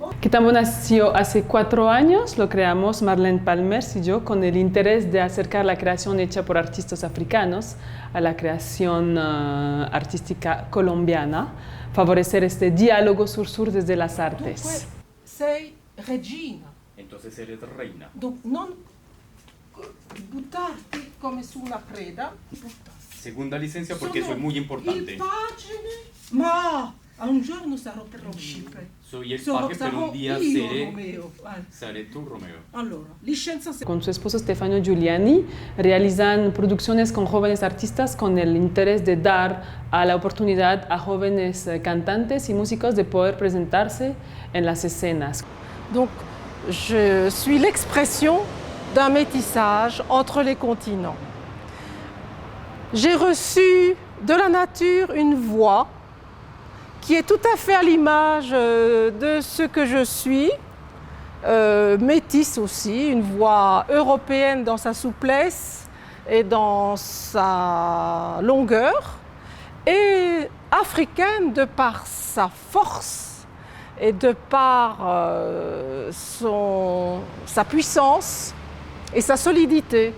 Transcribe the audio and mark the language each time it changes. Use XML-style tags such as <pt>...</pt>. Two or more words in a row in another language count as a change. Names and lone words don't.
<es>Quitambo nació hace 4 años, lo creamos Marlene Palmers y yo con el interés de acercar la creación hecha por artistas africanos a la creación artística colombiana, favorecer este diálogo sur-sur desde las artes.</es> <it>Dunque, sei regina.</it> <es>Entonces eres reina.</es> <it>Non buttarti come su una preda.</it> <es>Segunda licencia porque soy muy importante.</es> <it>Il pagine. Ma un giorno sarò principe.</it> <es>Soy el paje, pero un día seré tu Romeo.</es> <it>Allora, licenza.</it> <es>Con su esposo Stefano Giuliani realizan producciones con jóvenes artistas con el interés de dar a la oportunidad a jóvenes cantantes y músicos de poder presentarse en las escenas.</es> <fr>Donc, je suis l'expression d'un métissage entre les continents. J'ai reçu de la nature une voix qui est tout à fait à l'image de ce que je suis, métisse aussi, une voix européenne dans sa souplesse et dans sa longueur, et africaine de par sa force et de par sa puissance et sa solidité.</fr>